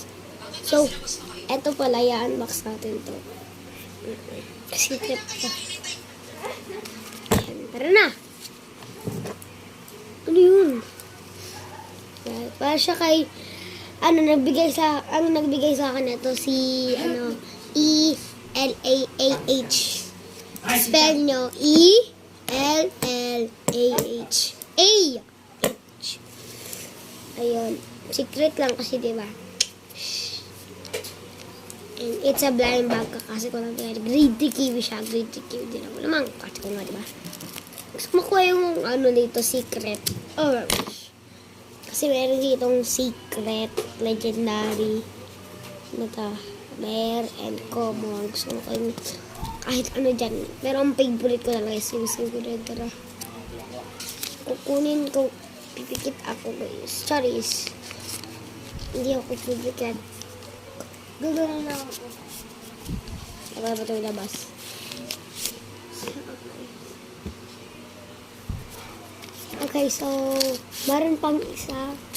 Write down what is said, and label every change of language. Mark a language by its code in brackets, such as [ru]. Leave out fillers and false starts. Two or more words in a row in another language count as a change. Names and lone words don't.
[tl] So, eto pala, i-unbox natin to. Secret pa. Ayan, tara na. Ano yun? Ayan, para siya kay, ang nagbigay sa akin ito si, E-L-A-A-H. Spell nyo, E-L-L-A-H. A! Ayun. Secret lang kasi, diba? [en] And it's a blind bag [tl] kasi ko lang tingnan. Grade 3 kiwi siya. Grade 3 kiwi din ako naman. Kasi ko nga, diba? Gusto makuha yung dito, secret. [en] Oh, [tl] kasi meron ditong [en] secret, legendary, rare, and common. [tl] Gusto ko yung kahit ano dyan. Pero ang favorite ko talaga is yung secret. Tara. Kukunin ko. Pipikit ako, guys. Charis. Hindi ako pipikit. Gagawin na ako. Tagal ba ito ilabas? Okay, so, meron pang isa.